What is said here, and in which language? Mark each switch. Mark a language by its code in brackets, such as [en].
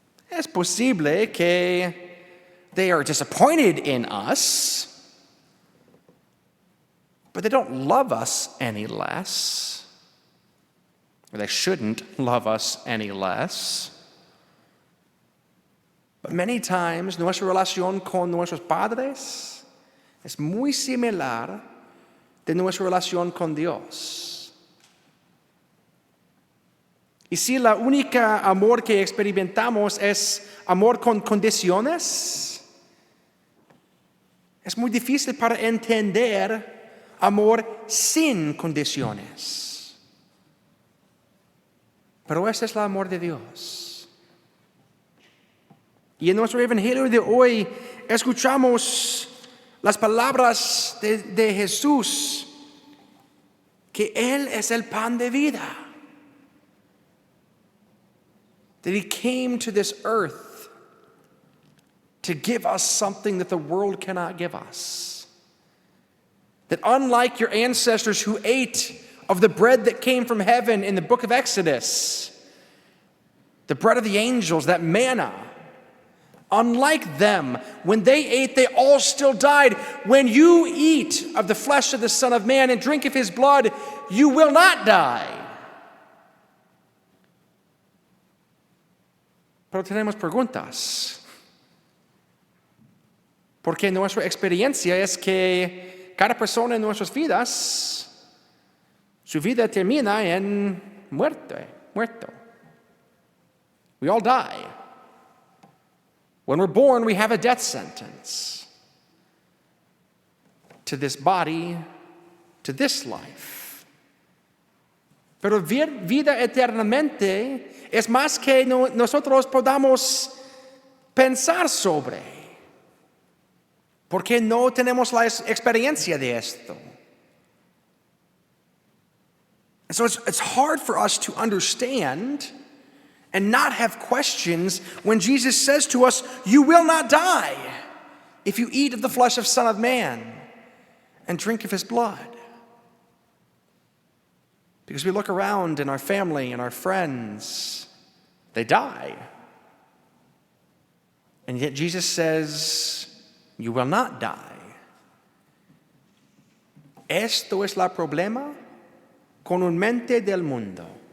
[es] Es posible que [en] they are disappointed in us, but they don't love us any less, or they shouldn't love us any less. But many times [es] nuestra relación con nuestros padres es muy similar de nuestra relación con Dios. Y si la única amor que experimentamos es amor con condiciones, es muy difícil para entender amor sin condiciones. Pero ese es el amor de Dios. Y en nuestro evangelio de hoy escuchamos las palabras de Jesús, que Él es el pan de vida. [en] That He came to this earth to give us something that the world cannot give us. That unlike your ancestors who ate of the bread that came from heaven in the book of Exodus, the bread of the angels, that manna, unlike them, when they ate, they all still died. When you eat of the flesh of the Son of Man and drink of His blood, you will not die. [es] Pero tenemos preguntas. Porque nuestra experiencia es que cada persona en nuestras vidas, su vida termina en muerto. [en] We all die. When we're born, we have a death sentence to this body, to this life. [es] Pero vida eternamente es más que nosotros podamos pensar sobre, porque no tenemos la experiencia de esto. [en] And so it's hard for us to understand and not have questions when Jesus says to us, you will not die if you eat of the flesh of Son of Man and drink of His blood. Because we look around in our family and our friends, they die. And yet Jesus says, you will not die. [es] Esto es el problema con un mente del mundo.